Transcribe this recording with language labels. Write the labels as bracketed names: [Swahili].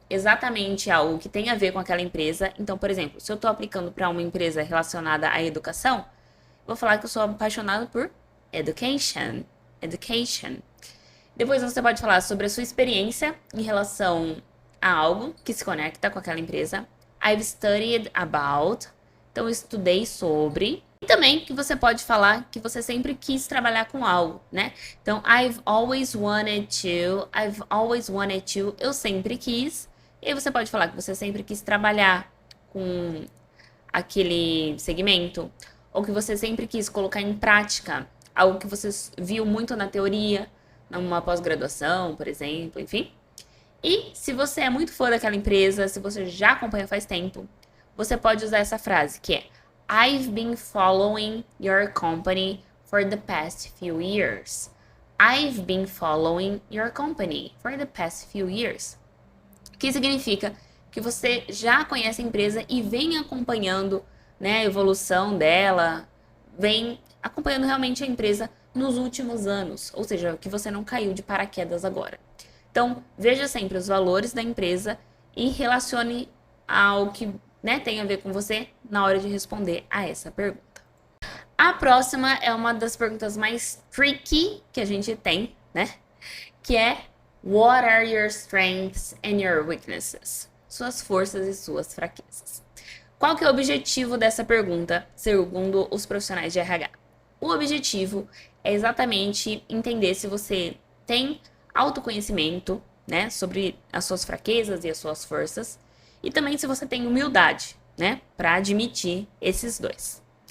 [Portuguese] exatamente algo que tem a ver com aquela empresa. Então, por exemplo, se eu estou aplicando para uma empresa relacionada à educação, vou falar que eu sou apaixonado por education. Education. Depois você pode falar sobre a sua experiência em relação a algo que se conecta com aquela empresa. [English] I've studied about. [Portuguese] Então, eu estudei sobre. E também que você pode falar que você sempre quis trabalhar com algo, né? [English] Então, I've always wanted to. I've always wanted to. [Portuguese] Eu sempre quis. E aí você pode falar que você sempre quis trabalhar com aquele segmento. Ou que você sempre quis colocar em prática algo que você viu muito na teoria, numa pós-graduação, por exemplo, enfim. E se você é muito fã daquela empresa, se você já acompanha faz tempo, você pode usar essa frase que é [English] I've been following your company for the past few years. I've been following your company for the past few years. [Portuguese] Que significa que você já conhece a empresa e vem acompanhando, né, a evolução dela, vem acompanhando realmente a empresa nos últimos anos, ou seja, que você não caiu de paraquedas agora. Então, veja sempre os valores da empresa e relacione ao que, né, tem a ver com você na hora de responder a essa pergunta. A próxima é uma das perguntas mais tricky que a gente tem, né? Que é [English] What are your strengths and your weaknesses? [Portuguese] Suas forças e suas fraquezas. Qual que é o objetivo dessa pergunta, segundo os profissionais de RH? O objetivo é exatamente entender se você tem autoconhecimento, né, sobre as suas fraquezas e as suas forças, e também se você tem humildade, né, para admitir esses dois.